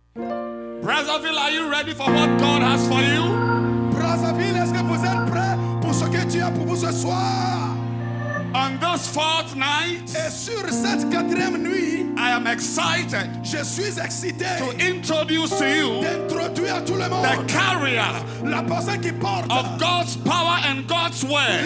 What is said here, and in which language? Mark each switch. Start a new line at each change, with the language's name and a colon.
English: Brazzaville, are you ready for what God has for you?
French: Brazzaville, est-ce que vous êtes prêts pour ce que Dieu a pour vous ce soir?
English: On this fourth night,
French: Et sur cette quatrième nuit,
English: I am excited
French: je suis excité
English: to introduce to you
French: d'introduire à tout le monde
English: the carrier
French: la personne qui porte
English: of God's power and God's word.